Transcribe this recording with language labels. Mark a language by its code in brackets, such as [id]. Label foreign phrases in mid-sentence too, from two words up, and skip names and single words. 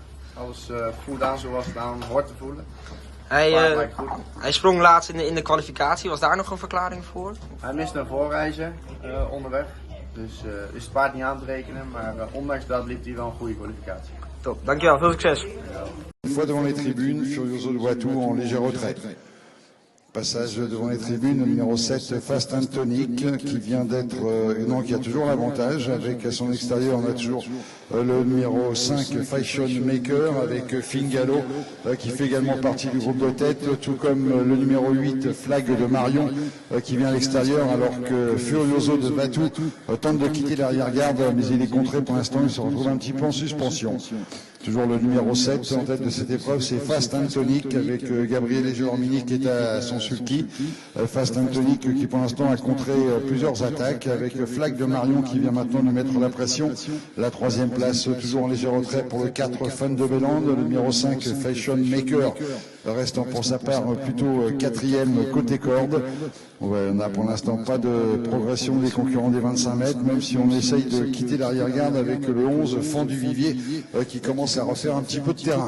[nl] Alles voelde aan zoals het aan hoort te voelen. Hij sprong laatst in de kwalificatie. Was daar nog een verklaring voor? Hij miste een voorreizen onderweg. Dus is het paard niet aan te rekenen. Maar ondanks dat liep hij wel een goede kwalificatie. Top, dankjewel. Veel succes. [fr] Une fois devant les tribunes, Furioso de Poitou en légère retraite. Passage devant les tribunes, le numéro 7, Fast and Tonic, qui vient d'être, qui a toujours l'avantage. Avec à son extérieur, on a toujours le numéro 5, Fashion Maker, avec Fingalo, qui fait également partie du groupe de tête, tout comme le numéro 8, Flag de Marion, qui vient à l'extérieur, alors que Furioso de Vatou tente de quitter l'arrière-garde, mais il est contré pour l'instant, il se retrouve un petit peu en suspension. Toujours le numéro 7 en tête de cette épreuve, c'est Fast and Tonic avec Gabriel Gelormini qui est à son sulky. Fast and Tonic qui pour l'instant a contré plusieurs attaques avec Flag de Marion qui vient maintenant lui mettre la pression. La troisième place toujours en léger retrait pour le 4 Fun de Bélande. Le numéro 5 Fashion Maker restant pour sa part plutôt quatrième côté corde. On n'a pour l'instant pas de progression des concurrents des 25 mètres, même si on essaye de quitter l'arrière-garde avec le 11 Fond du Vivier qui commence à refaire un petit peu de terrain.